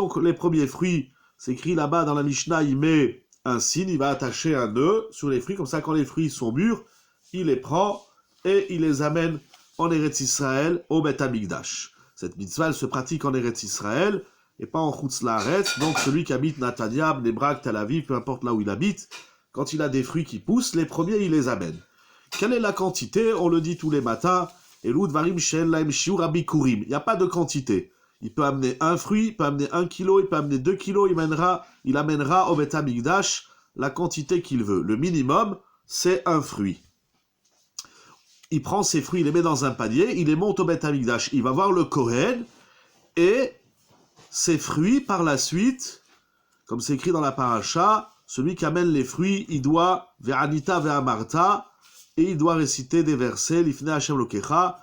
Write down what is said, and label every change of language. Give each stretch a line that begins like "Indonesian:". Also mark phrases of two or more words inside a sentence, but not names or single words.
French: Donc les premiers fruits, c'est écrit là-bas dans la Mishnah, il met un signe, il va attacher un nœud sur les fruits, comme ça quand les fruits sont mûrs, il les prend et il les amène en Eretz Israël au Beth Amikdash. Cette mitzvah, elle se pratique en Eretz Israël et pas en
Hebrew: חוץ לארץ.
French: Donc celui qui habite Natania, Bnei Brak, Tel Aviv, peu importe là où il habite, quand il a des fruits qui poussent, les premiers, il les amène. Quelle est la quantité? On le dit tous les matins.
Hebrew: אלו דברים שאין להם שיעור הביכורים.
French: Il n'y a pas de quantité. Il peut amener un fruit, il peut amener 1 kilo, il peut amener 2 kilos, il amènera au Beth Amikdash la quantité qu'il veut. Le minimum, c'est un fruit. Il prend ses fruits, il les met dans un panier, il les monte au Beth Amikdash. Il va voir le Kohen, et ses fruits, par la suite, comme c'est écrit dans la paracha, celui qui amène les fruits, il doit
Hebrew: וענית ואמרת,
French: et il doit réciter des versets,
Hebrew: לפני השם אלוקיך.